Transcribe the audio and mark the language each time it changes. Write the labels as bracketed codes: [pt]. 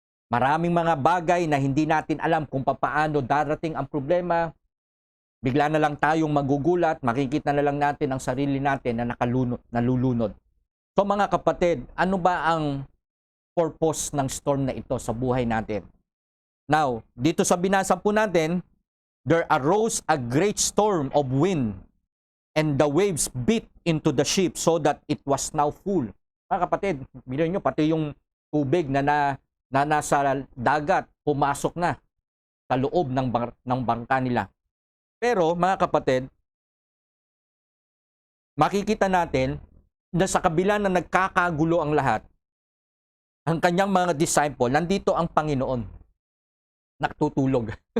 [tl] Maraming mga bagay na hindi natin alam kung paano darating ang problema. Bigla na lang tayong magugulat, makikita na lang natin ang sarili natin na nalulunod. So mga kapatid, ano ba ang purpose ng storm na ito sa buhay natin? [en] Now, [tl] dito sa binasa po natin, [en] there arose a great storm of wind, and the waves beat into the ship so that it was now full. [tl] Mga kapatid, bilhin nyo, pati yung tubig na nasa dagat, pumasok na sa loob ng bangka nila. Pero mga kapatid, makikita natin na sa kabila na nagkakagulo ang lahat, ang kanyang mga disciple, nandito ang Panginoon, nakatutulog.